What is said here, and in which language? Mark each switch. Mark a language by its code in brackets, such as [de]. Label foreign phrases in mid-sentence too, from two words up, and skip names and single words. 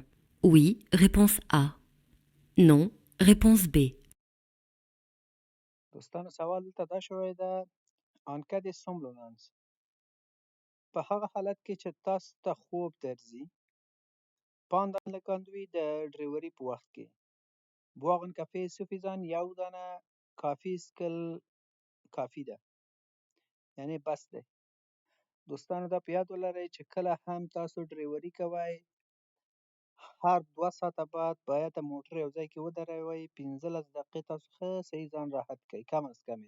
[fr] Oui, réponse A. Non, réponse B. [ps] دوستانو سوال دلته دا شوی ده [fr] en cas de somnolence. [ps] په هغه حالت کې چې تاسو ته خوب درځي [fr] pendant la conduite [ps] د ډریوري په وخت کې. [fr] boire un café est suffisant، [ps] یو دانه کافي څښل کافي ده، یعنی بس دی. دوستانو دا په یاد ولرئ چې کله هم تاسو ډریوري کوئ، هر 2 ساعته بعد باید موټر یو ځای کې ودروئ، 15 دقیقې تاسو ښه صحیح ځان راحت کړئ، کم از کمې.